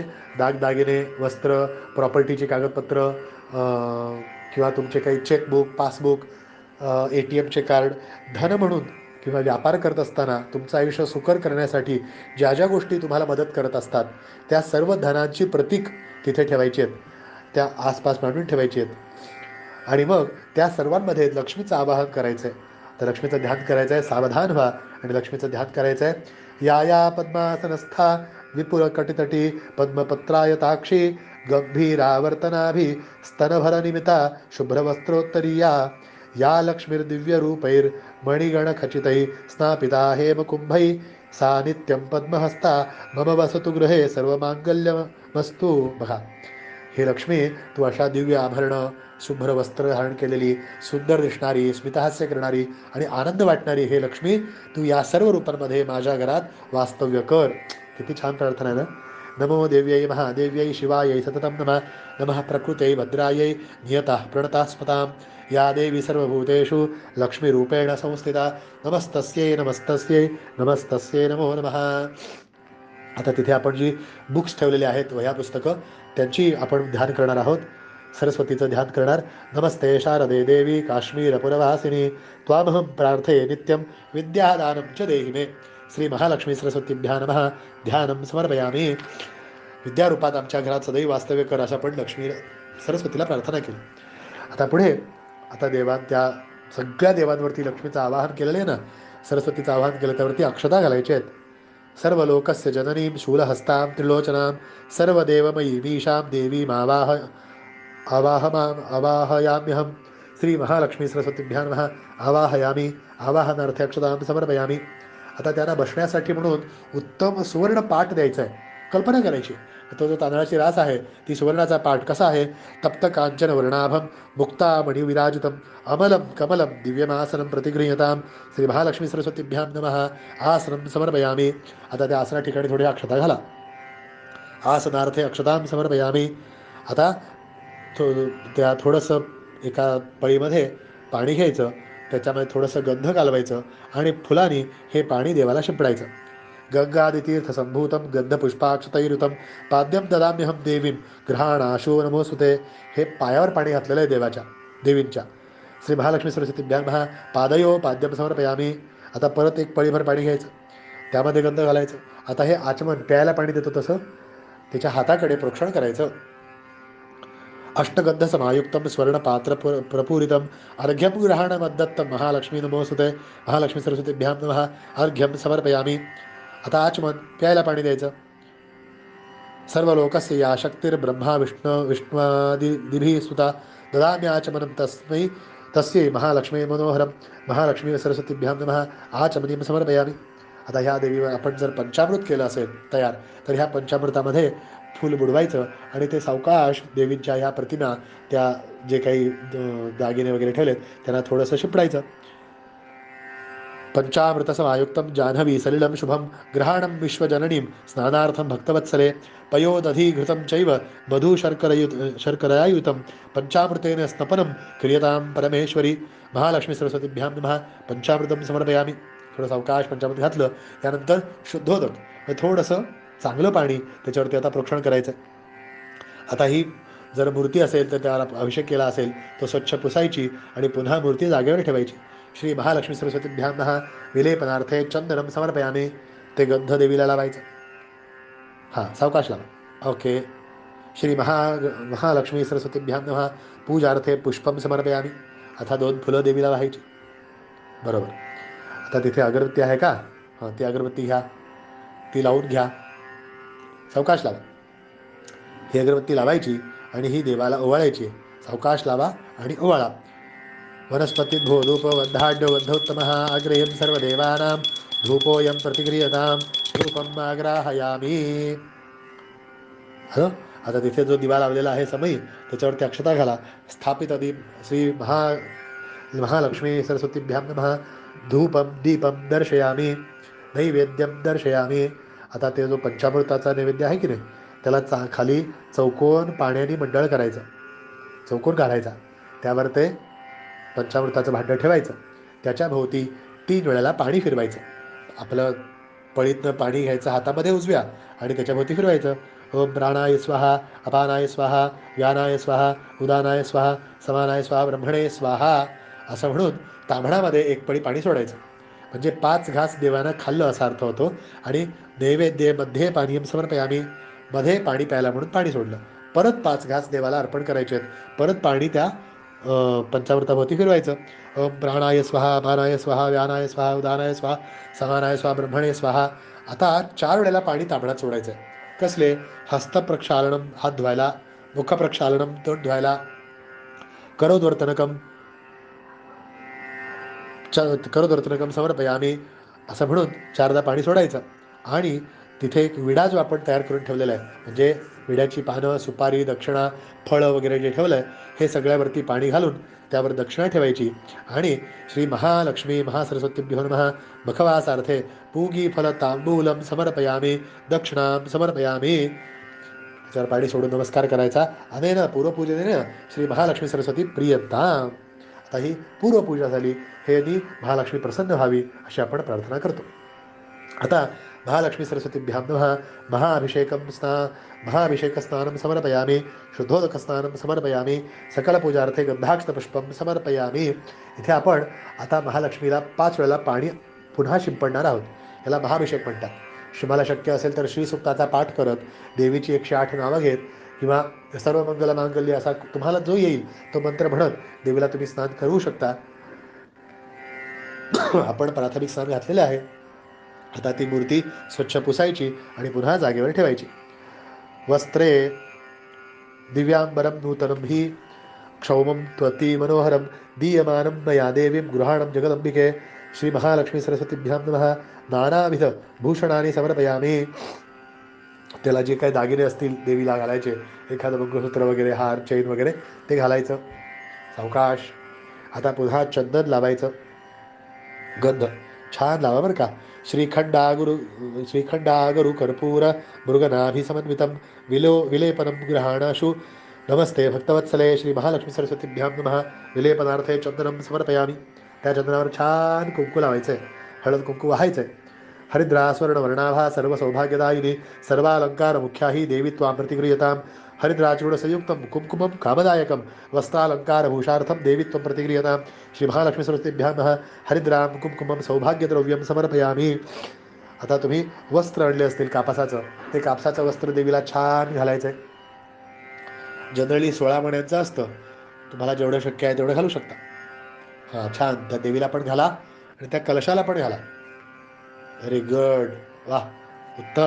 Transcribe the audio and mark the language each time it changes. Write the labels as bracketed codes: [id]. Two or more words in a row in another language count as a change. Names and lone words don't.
[mr] दागदागिने, वस्त्र, प्रॉपर्टीची कागदपत्र, किंवा तुमचे काही चेकबुक, पासबुक, ATMचे कार्ड, धन म्हणून किंवा व्यापार करत असताना तुमचं आयुष्य सुकर करण्यासाठी ज्या ज्या गोष्टी तुम्हाला मदत करत असतात त्या सर्व धनांची प्रतीक तिथे ठेवायची आहेत, त्या आसपास मांडून ठेवायची आहेत. आणि मग त्या सर्वांमध्ये लक्ष्मीचं आवाहन करायचं आहे. तर लक्ष्मीचं ध्यान करायचं आहे, सावधान व्हा आणि लक्ष्मीचं ध्यान करायचं आहे. [sa] या या पद्मासनस्था विपुल कटितटी पद्मपत्रायताक्षी गंभीरावर्तनाभि स्तनभरनिमिता शुभ्रवस्त्रोत्तरीया. या लक्ष्मीर्दिव्यरूपैर् मणिगणखचितैः स्नापिता हेमकुंभैः सा नित्यं पद्महस्ता मम वसतु गृहे सर्वमांगल्यमस्तु. [mr] बघा, हे लक्ष्मी, तू अशा दिव्य आभरणं, शुभ्र वस्त्र धारण केलेली, सुंदर दिसणारी, स्मितहास्य करणारी आणि आनंद वाटणारी हे लक्ष्मी, तू या सर्व रूपांमध्ये माझ्या घरात वास्तव्य कर. किती छान प्रार्थना आहे ना. [sa] नमो देव्यै महादेव्यै शिवायै सततं नमः. नमः प्रकृत्यै भद्रायै नियतः प्रणतः स्मतां. या देवी सर्वभूतेषु लक्ष्मीरूपेण संस्थिता. नमस्तस्यै नमस्तस्यै नमस्तस्यै नमो नमः. [mr] आता तिथे आपण जी बुक्स ठेवलेली आहेत, वह्या पुस्तकं, त्यांची आपण ध्यान करणार आहोत. सरस्वतीचं ध्यान करणार. [sa] नमस्ते शारदे देवी काश्मीरपुरवासिनी त्वामहं प्रार्थये नित्यं विद्यादानं च देहि मे. श्री महालक्ष्मी सरस्वतीभ्या नमः. ध्यानं समर्पयामी. [mr] विद्यारूपात आमच्या घरात सदैव वास्तव्य कर, असं आपण लक्ष्मी सरस्वतीला प्रार्थना केली. आता पुढे त्या सगळ्या देवांवरती लक्ष्मीचं आवाहन केलेलं आहे ना, सरस्वतीचं आवाहन केलं, त्यावरती अक्षता घालायचे आहेत. [sa] सर्व लोकस्य जननीं शूलहस्तां त्रिलोचनां सर्वदेवमयीमीशां देवीम् आवाहयाम्यहं. श्री महालक्ष्मी सरस्वतीभ्यां नमः. आवाहनार्थे अक्षतां समर्पयामी. [mr] आता त्यांना बसण्यासाठी म्हणून उत्तम सुवर्ण पाट द्यायचा आहे. कल्पना करायची, तो जो तांदळाची रास आहे ती सुवर्णाचा पाट कसा आहे. [sa] तप्त कांचन वर्णाभम मुक्तामणी विराजितम अमलम कमलम दिव्यमासनं प्रतिगृह्यतां. श्री महालक्ष्मी सरस्वतीभ्यां नमः. आसनं समर्पयामी. [mr] आता त्या आसना ठिकाणी थोडी अक्षता घाला. [sa] आसनार्थे अक्षतां समर्पयामी. [mr] आता त्या थोडंसं एका पळीमध्ये पाणी घ्यायचं, त्याच्यामध्ये थोडंसं गंध घालवायचं आणि फुलांनी हे पाणी देवाला शिंपडायचं. [sa] गंगादितीर्थसंभूतं गंधपुष्पाक्षतैरुतं पाद्यं ददाम्यहं देवीं गृहाणाशो नमोस्तुते. [mr] हे पायावर पाणी घातलेलं आहे देवींच्या. [sa] श्री महालक्ष्मी सरस्वतीभ्यां नमः. पादयो पाद्यं समर्पयामी. [mr] आता परत एक पळीभर पाणी घ्यायचं, त्यामध्ये गंध घालायचं. आता हे आचमन प्यायला पाणी देतो तसं त्याच्या हाताकडे प्रोक्षण करायचं. [sa] अष्टगंध समायुक्तं स्वर्णपात्र प्रपूरितं अर्घ्यं गृहाणमद्दत्तं महालक्ष्मी नमोस्तुते. महालक्ष्मी सरस्वतीभ्यां नमः. अर्घ्यं समर्पयामी. [mr] आता आचमन प्यायला पाणी द्यायचं. [sa] सर्व लोकस्य या शक्तिर्ब्रह्मा विष्णुदिभिः सुता ददाम्याचमनं तस्यै महालक्ष्मी मनोहरं. महालक्ष्मी सरस्वतीभ्यां नमः. आचमनीं समर्पयामी. [mr] आता ह्या देवीवर आपण जर पंचामृत केलं असेल तयार, तर ह्या पंचामृतामध्ये फूल बुडवायचं आणि ते सावकाश देवींच्या ह्या प्रतिमा, त्या जे काही दागिने वगैरे ठेवलेत त्यांना थोडंसं शिपडायचं. [sa] पंचामृतसमायुक्तं जाह्नवी सलिलं शुभं गृहाणं विश्वजननीं स्नानार्थं भक्तवत्सले पयोदधिघृतं चैव मधु शर्करायुतं पंचामृतेन स्नपनं क्रियतां परमेश्वरी. महालक्ष्मी सरस्वतीभ्यां नमः. पंचामृतं समर्पयामी. [mr] थोडं सावकाश पंचामृत घातलं, त्यानंतर शुद्धोदक थोडंसं चांगलं पाणी त्याच्यावरती आता प्रोक्षण करायचं. आता ही जर मूर्ती असेल तर त्याला अभिषेक केला असेल तो स्वच्छ पुसायची आणि पुन्हा मूर्ती जागेवर ठेवायची. [sa] श्री महालक्ष्मी सरस्वतीभ्यां नमः. विलेपनार्थे चंदनं समर्पयामी. [mr] ते गंध देवीला लावायचं. सावकाश लावा. ओके. [sa] श्री महालक्ष्मी सरस्वतीभ्यां नमः. पूजार्थे पुष्पं समर्पयामी. [mr] आता 2 फुलं देवीला वाहायची. बरोबर. आता तिथे अगरबत्ती आहे का? ती अगरबत्ती घ्या, ती लावून घ्या. सावकाश लावा. ही अगरबत्ती लावायची आणि ही देवाला ओवाळायची. सावकाश लावा आणि ओवाळा. [sa] वनस्पती भो धूप वद्धाढ्य वद्धोत्तमः अग्रेयं सर्वदेवानां धूपोऽयं प्रतिगृह्यतां धूपम् आग्राहयामी. [mr] आता तिथे जो दिवा लावलेला आहे समयी त्याच्यावरती अक्षता घाला. [sa] स्थापित दीप श्री महालक्ष्मी सरस्वतीभ्यां नमः. धूपम दीपम दर्शयामी. नैवेद्यम दर्शयामी. [mr] आता ते जो पंचामृताचा नैवेद्य आहे की नाही त्याला खाली चौकोन पाण्याने मंडळ करायचं, चौकोन काढायचा, त्यावर ते पंचामृताचं भांडं ठेवायचं, त्याच्या भोवती 3 वेळेला पाणी फिरवायचं. आपलं पळीतनं पाणी घ्यायचं हातामध्ये उजव्या आणि त्याच्या भोवती फिरवायचं. [sa] ओम प्राणाय स्वाहा, अपानाय स्वाहा, व्यानाय स्वाहा, उदानाय स्वाहा, समानाय स्वाहा, ब्रह्मणे स्वाहा [mr] असं म्हणून तांबणामध्ये 1 पळी पाणी सोडायचं. म्हणजे 5 घास देवानं खाल्लं असा अर्थ होतो. आणि नैवेद्य मध्ये [sa] पानीयम समर्पयामी. [mr] मध्ये पाणी प्यायला म्हणून पाणी सोडलं. परत 5 घास देवाला अर्पण करायचे आहेत. परत पाणी त्या पंचामृताभोवती फिरवायचं. [sa] ओम प्राणाय स्वाहा, अपानाय स्वाहा, व्यानाय स्वाहा, उदानाय स्वाहा, समानाय स्वाहा, ब्रह्मणे स्वाहा. [mr] आता 4 वेळेला पाणी तांबणात सोडायचं आहे. कसले? हस्तप्रक्षालनम हात धुवायला, मुखप्रक्षालनम तोंड धुवायला, [sa] करोदर्तनकम समर्पयामी [mr] असं म्हणून 4दा पाणी सोडायचं. आणि तिथे एक विडा जो आपण तयार करून ठेवलेला आहे, म्हणजे विड्याची पानं, सुपारी, दक्षिणा, फळं वगैरे जे ठेवलं आहे हे सगळ्यावरती पाणी घालून त्यावर दक्षिणा ठेवायची. [sa] आणि श्री महालक्ष्मी महासरस्वतीभ्यो नमः. मुखवासार्थे पूगी फल तांबूलम समर्पयामी, दक्षिणाम समर्पयामी. [mr] त्याच्यावर पाणी सोडून नमस्कार करायचा. [sa] अनेन पूर्वपूजनेन श्री महालक्ष्मी सरस्वती प्रियताम. [mr] आता ही पूर्वपूजा झाली. हे महालक्ष्मी प्रसन्न व्हावी अशी आपण प्रार्थना करतो. [sa] आता महालक्ष्मी सरस्वतीभ्यां नमः. महाभिषेक स्नानं समर्पयामी, शुद्धोदक स्नानं समर्पयामी, सकल पूजार्थे गंधाक्षतपुष्पं समर्पयामी. [mr] इथे आपण आता महालक्ष्मीला 5 वेळेला पाणी पुन्हा शिंपडणार आहोत. याला महाभिषेक म्हणतात. मला शक्य असेल तर श्रीसुक्ताचा पाठ करत देवीची 108 नावं घेत किंवा [sa] सर्व मंगल मांगल्य [mr] असा तुम्हाला जो येईल तो मंत्र म्हणत देवीला तुम्ही स्नान करू शकता. आपण प्राथमिक स्नान घातलेले आहे. आता ती मूर्ती स्वच्छ पुसायची आणि पुन्हा जागेवर ठेवायची. [sa] वस्त्रे दिव्यांबरं नूतनं हि क्षौमं त्वती मनोहरं दीयमानं मया देवीं गृहाणं जगदंबिके श्री महालक्ष्मी सरस्वतीभ्यां नमः. नानाविध भूषणाने समर्पयामी. [mr] त्याला जे काही दागिने असतील देवीला घालायचे, एखादं मंगळसूत्र वगैरे, हार, चैन वगैरे ते घालायचं. सावकाश. आता पुन्हा चंदन लावायचं, गंध छान लावा बरं का. [sa] श्रीखंडागुरु कर्पूर मृगनाभिसमन्वितं विलेपनं गृहाणाशु. नमस्ते भक्तवत्सले श्री महालक्ष्मी सरस्वतीभ्यां नमः. विलेपनार्थे चंदनं समर्पयामी. [mr] त्या चंदनावर छान कुंकू लावायचंय, हळद कुंकू वाहायचंय. [sa] हरिद्रा स्वर्णवर्णाभा सर्व सौभाग्यदायिनी सर्वालंकार मुख्या ही देवी त्वां प्रतिगृह्यतां. हरिद्राचूर्ण संयुक्तं कुंकुमं कामदायकं वस्त्रालंकार भूषार्थं देवी त्वं प्रतिगृह्यतां. श्री महालक्ष्मी सरस्वतीभ्यां नमः. हरिद्रां कुंकुमं सौभाग्यद्रव्यं समर्पयामी. [mr] आता तुम्ही वस्त्र आणले असतील कापसाचं, ते कापसाचं वस्त्र देवीला छान घालायचंय. जनरली 16 मण्यांचं असतं, तुम्हाला जेवढं शक्य आहे तेवढं घालू शकता. हां, छान. त्या देवीला पण घाला आणि त्या कलशाला पण घाला. [en] very good, [mr] वा, उत्तम.